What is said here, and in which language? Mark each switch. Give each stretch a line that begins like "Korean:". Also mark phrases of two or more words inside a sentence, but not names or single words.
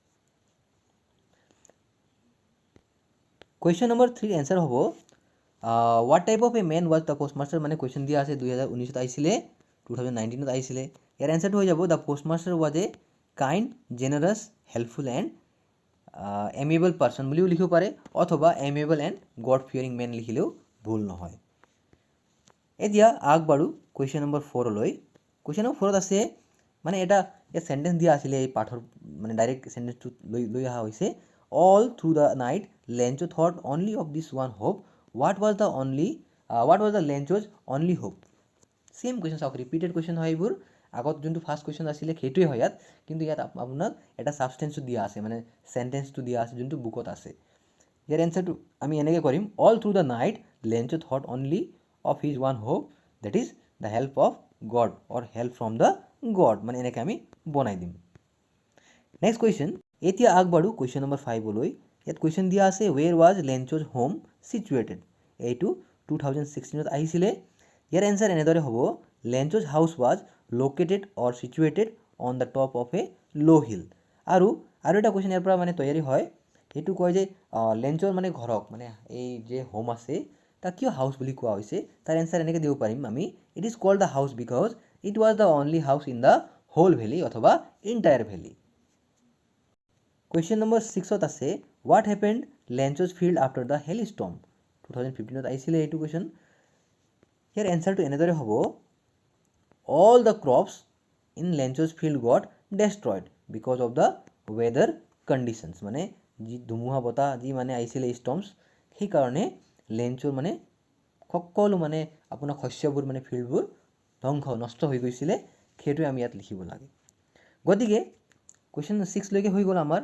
Assamese: কুৱেশ্যন নম্বৰ 3 এনচাৰ হ'ব
English: what type of a man was the postmaster
Assamese: মানে কুৱেশ্যন দিয়া আছে 2019 আহিছিলে 2019 আহিছিলে ইয়াৰ এনচাৰটো হৈ যাব
English: the postmaster was a kind generous helpful and amiable person
Assamese: বুলিও লিখিব পাৰে অথবা
English: amiable and god fearing man
Assamese: লিখিলেও ভুল নহয় এতিয়া আগবাঢ়ো কুৱেশ্যন নম্বৰ 4লৈ কুৱেশ্যন নম্বৰ 4ত আছে মানে এটা চেণ্টেঞ্চ দিয়া আছিলে এই পাঠৰ মানে ডাইৰেক্ট চেণ্টেঞ্চটো লৈ অহা হৈছে
English: all through the night Lencho thought only of this one hope what was the Lencho's only hope same question
Assamese: চাওক
English: repeated question
Assamese: হয় এইবোৰ আগত যোনটো
English: first question
Assamese: আছিলে সেইটোৱে হয় ইয়াত কিন্তু ইয়াত আপোনাক এটা ছাবষ্টেঞ্চটো দিয়া আছে মানে চেণ্টেঞ্চটো দিয়া আছে যোনটো বুকত আছে ইয়াৰ এনচাৰটো আমি এনেকৈ কৰিম
English: all through the night Lencho thought only of his one hope that is the help of God or help from the God
Assamese: মানে এনেকৈ আমি বনাই দিম
English: next question
Assamese: এতিয়া আগবাঢ়ো কুৱেশ্যন নম্বৰ 5লৈ ইয়াত কুৱেশ্যন দিয়া আছে
English: where was Lencho's home situated
Assamese: এইটো 2016ত আহিছিলে ইয়াৰ এনচাৰ এনেদৰে হ'ব
English: Lencho's house was located or situated on the top of a low hill
Assamese: আৰু এটা কুৱেশ্যন ইয়াৰ পৰা মানে তৈয়াৰী হয় সেইটো কয় যে লেঞ্চৰ মানে ঘৰক মানে এই যে হোম আছে তাক কিয় হাউচ বুলি কোৱা হৈছে তাৰ এনচাৰ এনেকৈ দিব পাৰিম আমি
English: it is called the house because it was the only house in the whole valley
Assamese: অথবা
English: entire valley
Assamese: কুৱেশ্যন নম্বৰ 6ত আছে
English: what happened Lencho's field after the hailstorm
Assamese: 2015ত আহিছিলে এইটো কুৱেশ্যন ইয়াৰ এনচাৰটো এনেদৰে হ'ব
English: all the crops in Lencho's field got destroyed because of the weather conditions
Assamese: মানে যি ধুমুহা বতাহ যি মানে আহিছিলে ষ্টৰ্মছ সেইকাৰণে লেঞ্চোৰ মানে সকলো মানে আপোনাৰ শস্যবোৰ মানে ফিল্ডবোৰ নষ্ট হৈ গৈছিলে সেইটোৱে আমি ইয়াত লিখিব লাগে গতিকে কুৱেশ্যন 6লৈকে হৈ গ'ল আমাৰ